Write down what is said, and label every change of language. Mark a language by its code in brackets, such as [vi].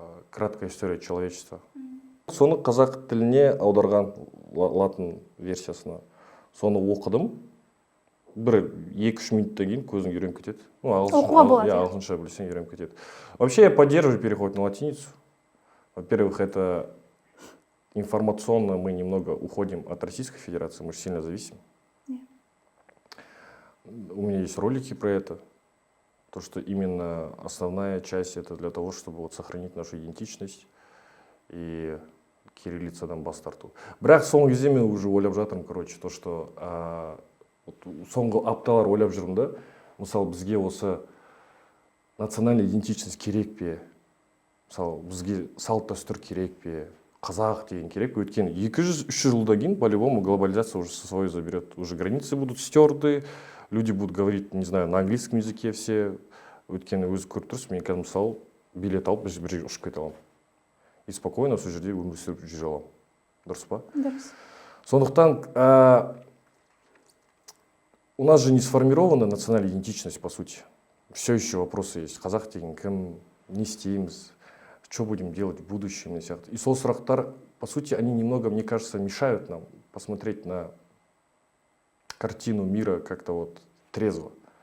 [ru] Краткая история человечества. [kk] Соны қазақ тіліне аударған латын версиясына. Соны оқыдым. Бір 2-3 минуттан кейін көзің үйреніп кетеді. Оқуға болады. Ағылшынша білсең үйреніп кетеді. [ru] Вообще я поддерживаю переход на латиницу. Во-первых, это информационно мы немного уходим от Российской Федерации, мы же сильно зависим. У меня есть ролики про это. То, что именно основная часть это для того, чтобы вот сохранить нашу идентичность и [kk] кириллицадан бас тарту. Бірақ соңғы кезде мен [ru] уже [kk] ойлап жатырмын, [ru] короче, то, что [kk] соңғы апталар ойлап жүрмін да, мысалы бізге осы [ru] национальный идентичность [kk] керек пе? Мысалы, бізге салт дәстүр керек пе? Қазақ деген керек пе? Өйткені 200-300 жылдан кейін [ru] по-любому глобализация уже свое заберет. Уже границы будут стерты, люди будут говорить, не знаю, на английском языке все. [kk] Өйткені өзі көріп тұрсыз, мен қазір мысалы билет алып бір жерге ұшып кете аламын. [ru] И спокойно [kk] сол жерде өмір сүріп жүре аламын. Дұрыс па? Дұрыс. Сондықтан [ru] у нас же не сформирована национальная идентичность, по сути. Все еще вопросы есть. [kk] Қазақ деген кім, не істейміз, [ru] что будем делать в будущем. И [kk] сол сұрақтар, [ru] по сути, они немного, мне кажется, мешают нам посмотреть на картину мира как-то вот трезво.